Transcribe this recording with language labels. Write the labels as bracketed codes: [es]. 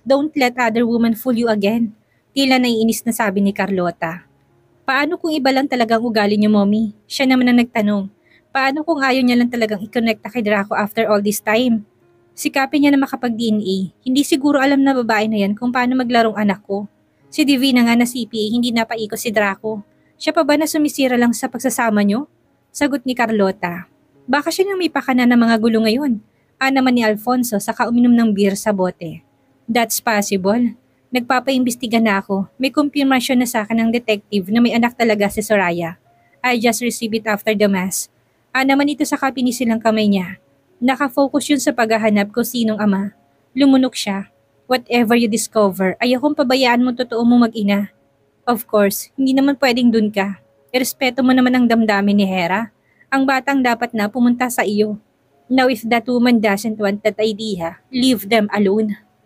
[en] Don't let other woman fool you again. [tl] Tila naiinis na sabi ni Carlota. Paano kung iba lang talagang ugali niyo, mommy? Siya naman ang nagtanong. Paano kung ayaw niya lang talagang i-connecta kay Draco [en] after all this time? [tl] Sikapin niya na makapag-DNA. Hindi siguro alam na babae na yan kung paano maglarong anak ko. Si Divina nga na CPA, hindi napaikot si Draco. Siya pa ba na sumisira lang sa pagsasama niyo? Sagot ni Carlota. Baka siya nang may pakana ng mga gulo ngayon. Naman ni Alfonso saka uminom ng beer sa bote. [en] That's possible. [tl] Nagpapaimbestiga na ako. May kumpirmasyon na sa akin ng detective na may anak talaga si Soraya. [en] I just received it after the mass. [tl] Naman ito sa kapinisilang kamay niya. Nakafocus yun sa paghahanap kung sinong ama. Lumunok siya. [en] Whatever you discover, [tl] ayokong pabayaan mo totoo mo mag-ina. [en] Of course, [tl] hindi naman pwedeng dun ka. Irespeto mo naman ang damdamin ni Hera. Ang batang dapat na pumunta sa iyo. [en] Now if that woman doesn't want that idea, leave them alone.